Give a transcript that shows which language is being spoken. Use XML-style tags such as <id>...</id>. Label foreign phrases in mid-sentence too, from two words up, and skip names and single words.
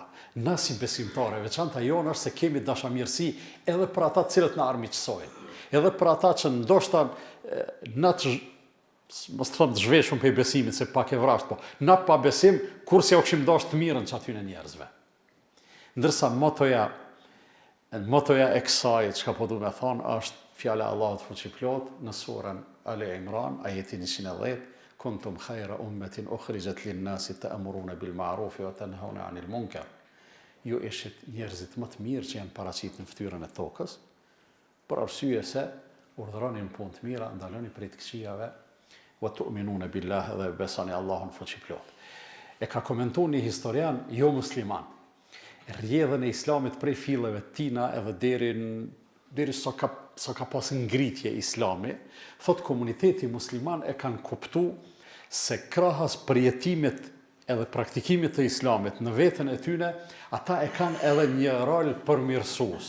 <sq>Na si besimtarë, veçanta jonë është se kemi dashamirësi edhe për ata cilët na armiqsojnë, edhe për ata që ndoshta na mos të them të zhveshëm për besimit se pak e vrasht, po na pa besim kurse u kishim dashur të mirën që aty në njerëzve. Ndërsa motoja e kësaj çka po du me thonë është fjala e Allahut fuqiplot në surën Ali Imran, ajeti 110,</sq> <ar>كنتم خير أمة أخرجت للناس تأمرون بالمعروف وتنهون عن المنكر.</ar> <sq>Ju ishit njerëzit më të mirë që janë paraqitur në fytyrën e tokës, për arsye se urdhëronin punë të mira, ndalonin prej të këqijave,</sq> <ar>وتؤمنون بالله</ar> <sq>dhe besoni Allahun fuqiplot. E ka komentuar një historian jo musliman, rrjedhën e Islamit prej filleve tina edhe deri sa ka pas ngritje Islami, thot komuniteti musliman e kanë kuptu se krahas përjetimit edhe praktikimit të Islamit në veten e tyne, ata e kanë edhe një rol përmirësues.</sq>